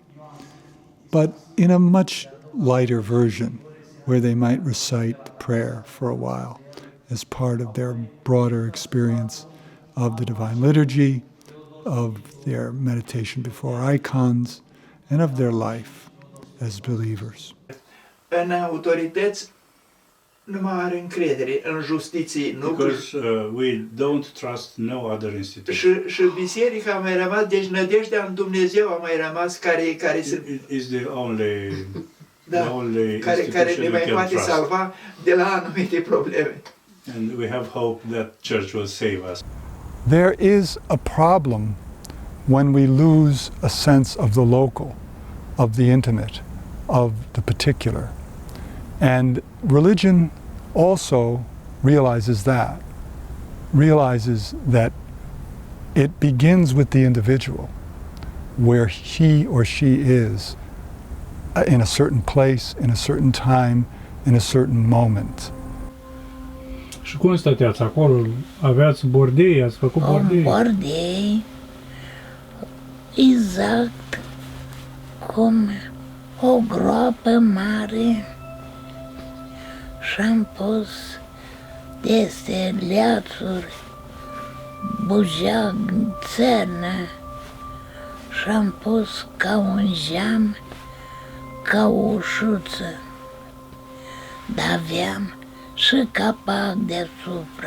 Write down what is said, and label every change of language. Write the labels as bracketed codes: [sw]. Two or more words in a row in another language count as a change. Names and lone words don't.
[en] But in a much lighter version, where they might recite prayer for a while as part of their broader experience of the Divine Liturgy, of their meditation before icons, and of their life as believers. [ro] În autorități nu mai are încredere, în justiție nu. [en] Because we don't trust no other institution. [ro] Și biserica a mai rămas, deci nădejdea în Dumnezeu a mai rămas care [en] Is the only [ro] care ne mai poate [en] trust. [ro] salva de la anumite probleme. [en] And we have hope that church will save us. There is a problem when we lose a sense of the local, of the intimate, of the particular. And religion also realizes that it begins with the individual, where he or she is in a certain place, in a certain time, in a certain moment. [ro] Și cum stăteați acolo? Aveați bordei? Ați făcut bordei? Bordei, exact cum o groapă mare și-am pus peste leațuri, bujeag, țărnă și-am pus ca un geam, ca o ușuță, dar aveam și capac deasupra.